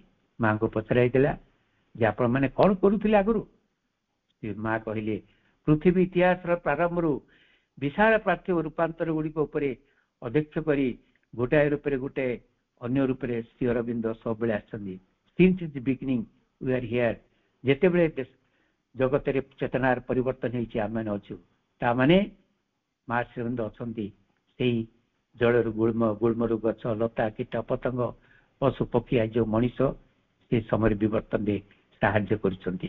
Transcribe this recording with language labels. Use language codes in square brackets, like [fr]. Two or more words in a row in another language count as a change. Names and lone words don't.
[or] ମାଙ୍କୁ ପଚରା ହେଇଥିଲା ଯେ ଆପଣମାନେ କଣ କରୁଥିଲେ ଆଗରୁ? ମା କହିଲେ ପୃଥିବୀ ଇତିହାସର ପ୍ରାରମ୍ଭରୁ ବିଶାଳ ପାର୍ଥିବ ରୂପାନ୍ତର ଗୁଡ଼ିକ ଉପରେ ଅଧ୍ୟକ୍ଷ କରି ଗୋଟାଏ ରୂପରେ ଗୋଟାଏ ଅନ୍ୟ ରୂପରେ ଶ୍ରୀ ଅରବିନ୍ଦ ସବୁବେଳେ ଆସିଛନ୍ତି। [en] since the beginning we are here. [or] ଯେତେବେଳେ ଜଗତରେ ଚେତନାର ପରିବର୍ତ୍ତନ ହେଇଛି ଆମେମାନେ ଅଛୁ, ତାମାନେ ମା ଶ୍ରୀ ଅରବିନ୍ଦ ଅଛନ୍ତି। ସେଇ ଜଳରୁ ଗୁଳ୍ମରୁ ଗଛ ଲତା କୀଟ ପତଙ୍ଗ ପଶୁ ପକ୍ଷୀ ଆଜି ଯୋଉ ମଣିଷ ସେ ସମୟରେ ବିବର୍ତ୍ତନରେ ସାହାଯ୍ୟ କରୁଛନ୍ତି।